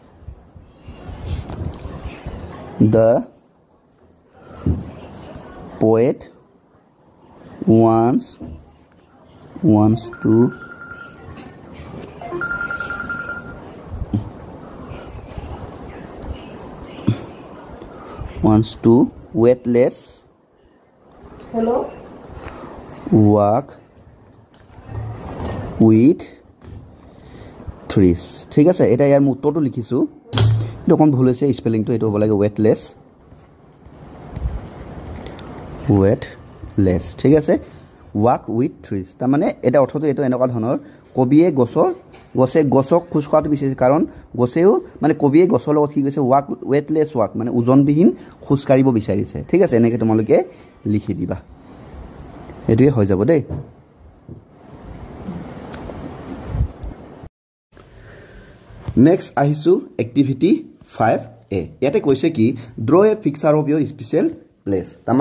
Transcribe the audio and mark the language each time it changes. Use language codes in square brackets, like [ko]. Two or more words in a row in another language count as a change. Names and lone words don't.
[en] the poet wants to weightless walk with trees [as] ঠিক আছে এটা ইয়াৰ উত্তৰটো লিখিছোঁ এইটো অকণ ভুল হৈছে স্পেলিংটো এইটো হ'ব লাগে weightless ঠিক আছে [en] walk with trees [as] তাৰ মানে এটা অৰ্থটো এইটো এনেকুৱা ধৰণৰ কবিয়ে গছক খোজ কঢ়াটো বিচাৰিছে কাৰণ গছেও মানে কবিয়ে গছৰ লগত কি কৈছে [en] weightless walk [as] মানে ওজনবিহীন খোজ কাঢ়িব বিচাৰিছে ঠিক আছে এনেকৈ তোমালোকে লিখি দিবা এইটোৱে হৈ যাব দেই নেক্সট আহিছোঁ এক্টিভিটি 5A ইয়াতে কৈছে কি [en] draw a picture of your special place তাৰমানে